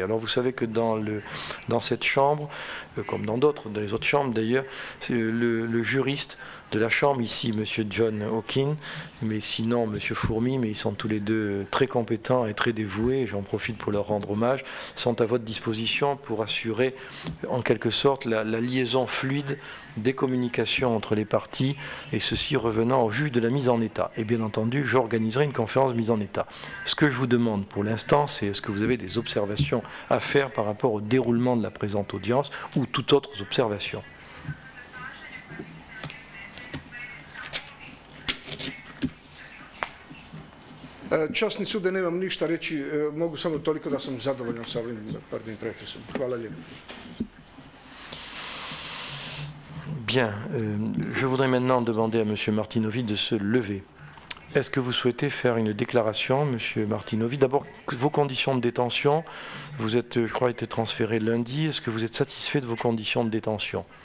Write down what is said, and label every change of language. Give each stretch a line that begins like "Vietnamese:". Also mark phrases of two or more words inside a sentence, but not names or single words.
French: Alors, vous savez que dans cette chambre, comme dans les autres chambres d'ailleurs, le juriste de la chambre, ici, Monsieur John Hawking, mais sinon Monsieur Fourmy, mais ils sont tous les deux très compétents et très dévoués, et j'en profite pour leur rendre hommage, sont à votre disposition pour assurer, en quelque sorte, la liaison fluide des communications entre les parties, et ceci revenant au juge de la mise en état. Et bien entendu, j'organiserai une conférence de mise en état. Ce que je vous demande pour l'instant, c'est est-ce que vous avez des observations à faire par rapport au déroulement de la présente audience ou toute autre observation?
Croatian: Časni sude, nemam ništa reći, mogu samo toliko da sam zadovoljan sa ovim prvim pretresom. Hvala lijepo.
French: Bien, je voudrais maintenant demander à M. Martinovi de se lever. Est-ce que vous souhaitez faire une déclaration, Monsieur Martinovi? D'abord, vos conditions de détention. Vous êtes, je crois, été transféré lundi. Est-ce que vous êtes satisfait de vos conditions de détention?